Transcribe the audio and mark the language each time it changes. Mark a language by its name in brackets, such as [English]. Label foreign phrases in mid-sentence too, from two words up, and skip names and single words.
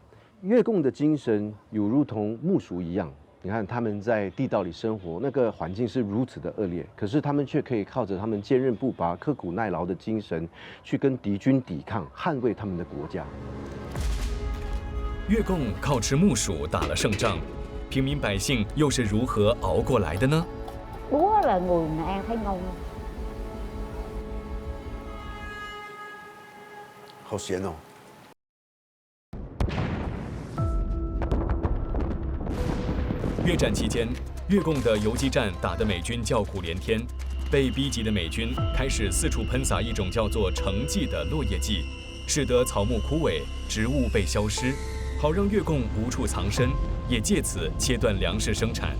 [Chinese] 越共的精神有如同木薯一样，你看他们在地道里生活，那个环境是如此的恶劣，可是他们却可以靠着他们坚韧不拔、刻苦耐劳的精神，去跟敌军抵抗，捍卫他们的国家。越共靠吃木薯打了胜仗，平民百姓又是如何熬过来的呢？ [Vietnamese] Búa là người mà ăn thấy ngon. [Chinese] 好咸哦。越战期间，越共的游击战打得美军叫苦连天，被逼急的美军开始四处喷洒一种叫做橙剂的落叶剂，使得草木枯萎，植物被消失，好让越共无处藏身，也借此切断粮食生产。